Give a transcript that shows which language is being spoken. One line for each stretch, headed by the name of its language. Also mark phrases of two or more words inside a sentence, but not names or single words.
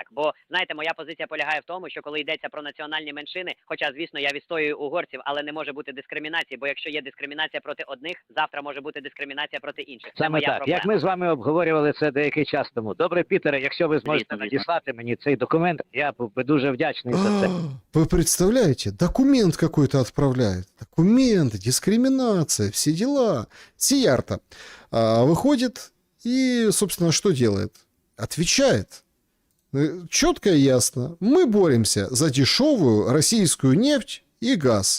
Ukrainian: Бо, знаєте, моя позиція полягає в тому, що коли йдеться про національні меншини, хоча, звісно, я відстоюю угорців, але не може бути дискримінації, бо якщо є дискримінація проти одних, завтра може бути дискримінація проти інших. Це Саме моя так. проблема. Як ми з вами обговорювали це деякий час тому. Добре, Пітере, якщо ви зможете Звісно. надіслати мені цей документ, я був би дуже вдячний за це.
Russian: Вы представляете, документ какой-то отправляет. Документ, дискриминация, все дела. Сиярто выходит и, собственно, что делает? Отвечает. Четко и ясно. Мы боремся за дешевую российскую нефть и газ.